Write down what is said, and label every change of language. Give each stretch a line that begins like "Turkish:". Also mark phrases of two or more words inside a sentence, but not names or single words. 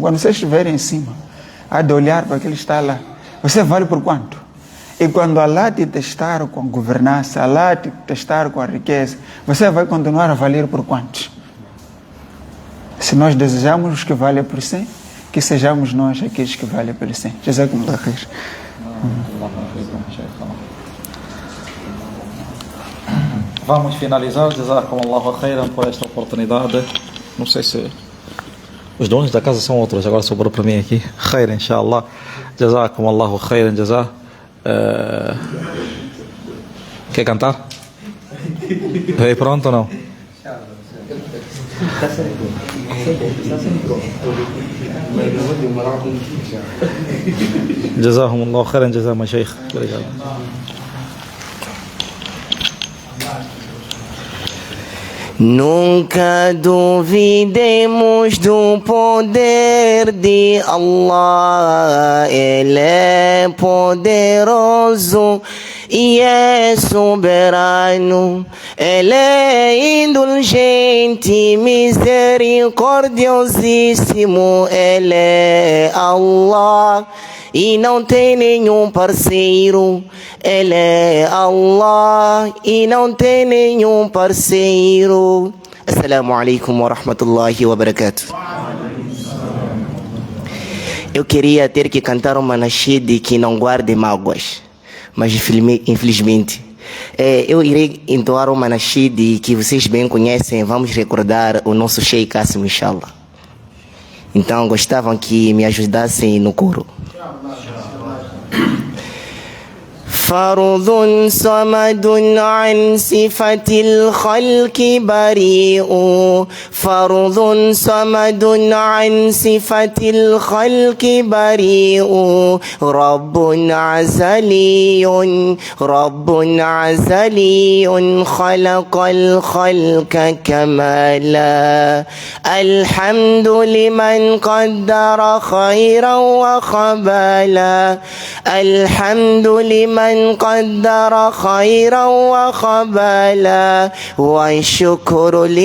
Portuguese: Quando você estiver em cima, há de olhar para aquele que está lá. Você vale por quanto? E quando Allah te testar com a governança, Allah te testar com a riqueza, você vai continuar a valer por quantos? Se nós desejamos os que valem por 100, que sejamos nós aqueles que valem por 100.
Arabic: جزاكم الله خير.
Portuguese: Vamos finalizar.
Arabic: جزاكم الله خيرا
Portuguese: por esta oportunidade. Não sei se os donos da casa são outros, agora sobrou para mim aqui.
Arabic: خير إن شاء الله. جزاكم الله خيرا جزاك.
Portuguese: Quer cantar? Aí pronto ou não?
Arabic: جزاكم الله خيرا جزاك,
Portuguese: mashaykh. Obrigado. Nunca duvidemos do poder de Allah, Ele é poderoso e é soberano, Ele é indulgente, misericordiosíssimo, Ele é Allah e não tem nenhum parceiro. Ele é Allah e não tem nenhum parceiro.
Arabic: السلام عليكم ورحمة الله وبركاته.
Portuguese: Eu queria ter que cantar uma nascida que não guarde mágoas, mas infelizmente eu irei entoar uma nascida que vocês bem conhecem. Vamos recordar o nosso Sheikh Qasim, inshallah. Então gostavam que me ajudassem no coro.
Arabic: فرض صمد عن صفة الخلق بريء فرض صمد عن صفة الخلق بريء رب عزلي رب عزلي خلق الخلق كمالا الحمد لمن قدر خيرا وخبالا الحمد لمن قدر خيرا وخبالا والشكر